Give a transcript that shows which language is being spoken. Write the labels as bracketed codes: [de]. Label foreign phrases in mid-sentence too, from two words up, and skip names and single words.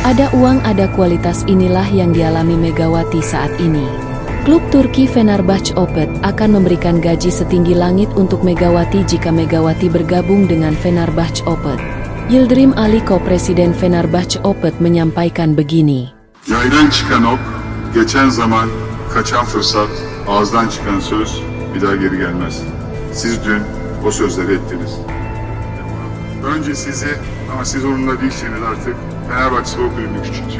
[id] Ada uang, ada kualitas, inilah yang dialami Megawati saat ini. Klub Turki Fenerbahçe akan memberikan gaji setinggi langit untuk Megawati jika Megawati bergabung dengan Fenerbahçe. Yıldırım Ali, Ko-Presiden Fenerbahçe menyampaikan begini. [tr] Yaydan çıkan ok, geçen zaman, kaçan fırsat, ağızdan çıkan söz bir daha geri gelmez. Siz dün o sözleri ettiniz. Önce sizi, ama siz onunla değilseniz artık Fenerbahçe Spor Kulübü küçültüyor.